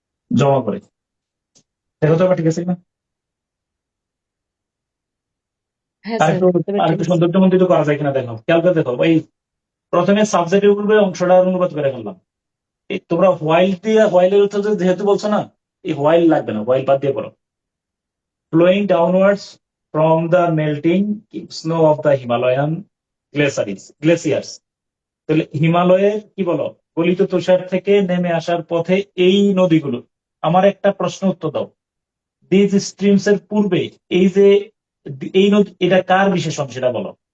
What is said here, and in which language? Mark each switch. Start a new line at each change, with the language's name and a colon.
Bangla: জমা করে। দেখো তো আবার ঠিক আছে কিনা? হ্যাঁ স্যার, আরেকটু এবার ঠিক আরেকটু আছে। সৌন্দর্যমণ্ডিত করা যায় কিনা দেখো, খেয়াল করে দেখো। এই প্রথমে সাবজেক্টের পূর্বে অংশটা অনুবাদ করে ফেললাম। এই তোমরা হোয়াইল দিয়ে, হোয়াইলের উত্তর যেহেতু বলছো না, এই হোয়াইল লাগবে না, হোয়াইল বাদ দিয়ে পড়ো।
English: flowing downwards from the melting snow of the Himalayan glaciers।
Bangla: তাহলে হিমালয়ের কি বলো, গলিত তুষার থেকে নেমে আসার পথে এই নদীগুলো। আমার একটা প্রশ্ন উত্তর দাও, দিজ স্ট্রিমস এর পূর্বে এই যে এই নদী, এটা কার বিশেষণ সেটা বলো।